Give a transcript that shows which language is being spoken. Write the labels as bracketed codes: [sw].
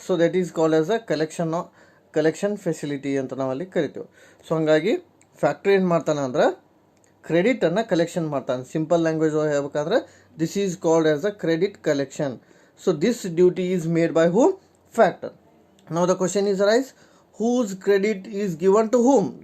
[en] So that is called as a collection facility [kn] ಅಂತ ನಾವಲ್ಲಿ ಕರಿತೀವಿ. ಸೊ ಹಂಗಾಗಿ ಫ್ಯಾಕ್ಟರಿ ಏನು ಮಾಡ್ತಾನೆ ಅಂದ್ರೆ ಕ್ರೆಡಿಟ್ ಅನ್ನ ಕಲೆಕ್ಷನ್ ಮಾಡ್ತಾನೆ. [en] Simple language ಹೇಳ್ಬೇಕಾದ್ರೆ this is called as a credit collection. So this duty is made by whom? Factor. Now the question is arise, whose credit is given to whom?